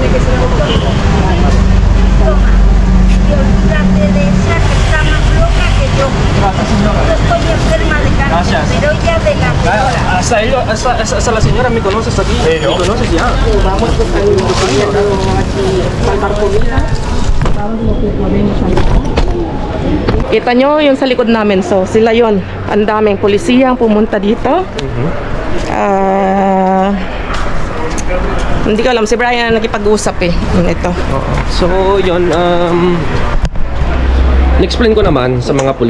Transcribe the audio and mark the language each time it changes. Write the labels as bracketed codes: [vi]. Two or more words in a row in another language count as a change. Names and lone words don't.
[es] Olvídate de esa que está más loca que yo. Yo estoy enferma de cáncer, pero ella de la peor. Hasta la señora me conoces aquí. Me conoces ya. Vamos pues ahí aquí salvar comida. [tl] Kita nyo yun sa likod namin. So sila yun. Ang daming pulisiyang pumunta dito. Hindi ko alam. Si Brian ang nakipag-usap eh. Ito. So, yun, na-explain ko naman sa mga pulis.